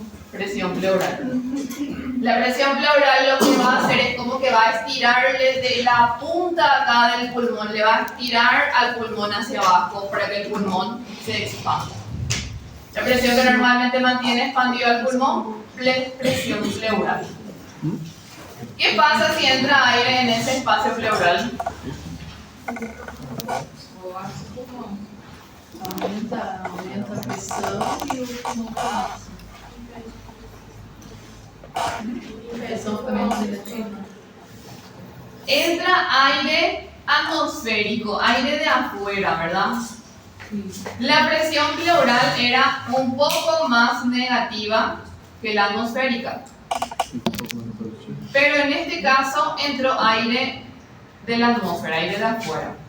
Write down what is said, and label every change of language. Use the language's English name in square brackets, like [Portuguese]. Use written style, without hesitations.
[Spanish] Presión pleural. La presión pleural lo que va a hacer es como que va a estirarle de la punta acá del pulmón, le va a estirar al pulmón hacia abajo para que el pulmón se expanda. La presión que normalmente mantiene expandido al pulmón, presión pleural. ¿Qué pasa si entra aire en ese espacio pleural? [Portuguese] Aumenta a pressão e o pulmão colapsa. A pressão fica menos negativa. [Spanish] Entra aire atmosférico, aire de afuera, ¿verdad? La presión pleural era un poco más negativa que la atmosférica. Pero en este caso entró aire de la atmósfera, aire de afuera.